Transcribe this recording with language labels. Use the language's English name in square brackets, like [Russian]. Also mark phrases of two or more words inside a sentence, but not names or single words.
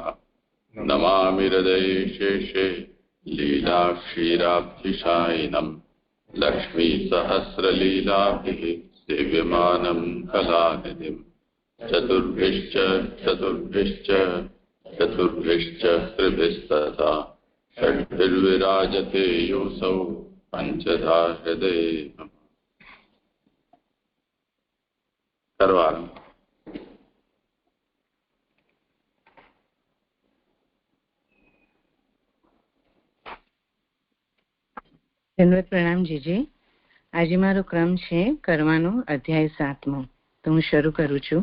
[Sanskrit] नमामि हृदये शेषे लीलाक्षीराब्धिशायिनं लक्ष्मीसहस्रलीलाभिः सेव्यमानं कलानिधिं। चतुर्भिश्च त्रिभिस्तथा षड्भिर्विराजते योऽसौ पञ्चधा हृदये नमः। करवारं [Gujarati] ધન્યવાદ. પ્રણામ જીજી. આજે મારો ક્રમ છે કરવાનો અધ્યાય 7મો. તો હું શરૂ કરું છું.